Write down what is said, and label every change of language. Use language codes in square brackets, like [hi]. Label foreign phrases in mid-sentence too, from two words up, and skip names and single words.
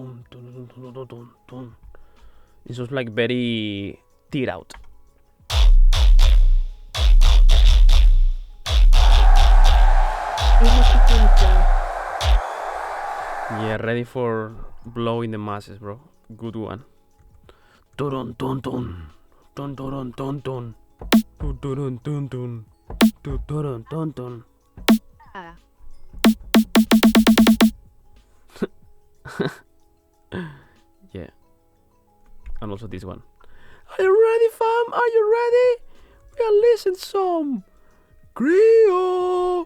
[en] It's just like very tear out. Yeah, ready for blowing the masses, bro. Good one. Turun tun tun. Tun turun tun tun. Turun tun tun. Turun tun tun. Ah. Yeah. And also this one. Are you ready, fam? Are you ready? We are listening some. Grio!